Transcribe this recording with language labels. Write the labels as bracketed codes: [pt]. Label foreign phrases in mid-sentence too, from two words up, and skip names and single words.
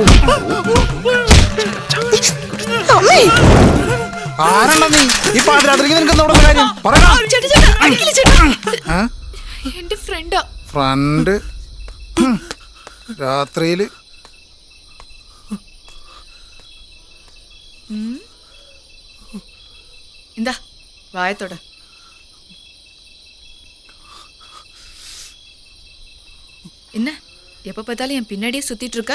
[ml] ആരാണ നീ ഈ പാതിരാത്രിക്ക് നിനക്ക് എന്താ ഇവിടെ കാര്യം എന്റെ ഫ്രണ്ടാ. ഫ്രണ്ട് രാത്രിയില് [ta] இந்தா வாயத்தோட. என்ன எப்ப பார்த்தாலும் என் பின்னாடியே சுத்திட்டு இருக்க?